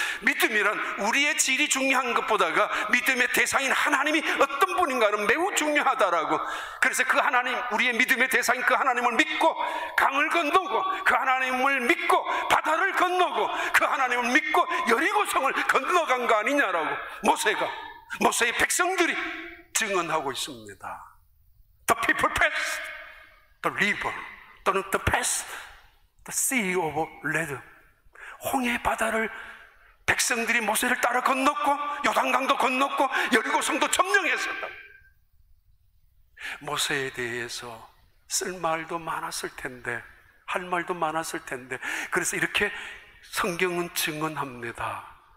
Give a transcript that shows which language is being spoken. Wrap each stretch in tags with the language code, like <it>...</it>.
<ko>믿음이란 우리의 질이 중요한 것보다가 믿음의 대상인 하나님이 어떤 분인가는 매우 중요하다라고. 그래서 그 하나님, 우리의 믿음의 대상인 그 하나님을 믿고 강을 건너고, 그 하나님을 믿고 바다를 건너고, 그 하나님을 믿고 여리고성을 건너간 거 아니냐라고 모세의 백성들이 증언하고 있습니다.</ko> <en>The people passed the river, 또는 the pass, the sea of red.</en> <ko>홍해 바다를 백성들이 모세를 따라 건넜고, 요단강도 건넜고, 여리고성도 점령했었다. 모세에 대해서 쓸 말도 많았을 텐데, 할 말도 많았을 텐데, 그래서 이렇게 성경은 증언합니다.</ko>